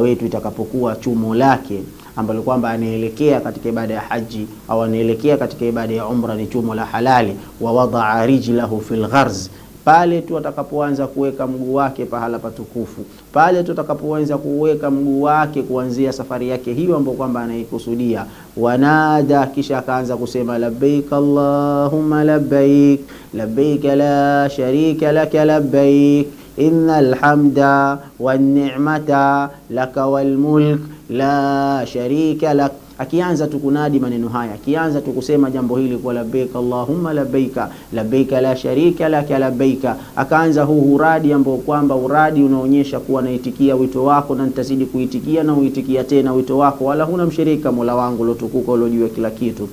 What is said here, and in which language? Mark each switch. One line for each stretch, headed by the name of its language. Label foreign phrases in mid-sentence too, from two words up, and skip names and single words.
Swahili: wetu itakapokuwa chumo lake ambalo kwamba anaelekea katika ibada ya haji au anaelekea katika ibada ya umra ni chumo la halali,
Arabic: ووضع رجله في الغرز,
Swahili: pale tu atakapoanza kuweka mguu wake pahala patukufu, pale tu atakapoanza kuweka mguu wake kuanzia safari yake hiyo ambayo kwamba anaikusudia, wanada, kisha akaanza kusema
Arabic: لبيك اللهم لبيك لبيك لا شريك لك لبيك إن الحمد والنعمة لك والملك لا شريك لك.
Swahili: Akianza tukunadi maneno haya, akianza tukusema jambo hili kwa
Arabic: لبيك اللهم لبيك لبيك لا شريك لك لبيك,
Swahili: akaanza huu uradi ambao kwamba uradi unaonyesha kuwa naitikia wito wako na nitazidi kuitikia na uitikia tena wito wako, wala huna mshirika Mola wangu lotukuka uliojua kila kitu.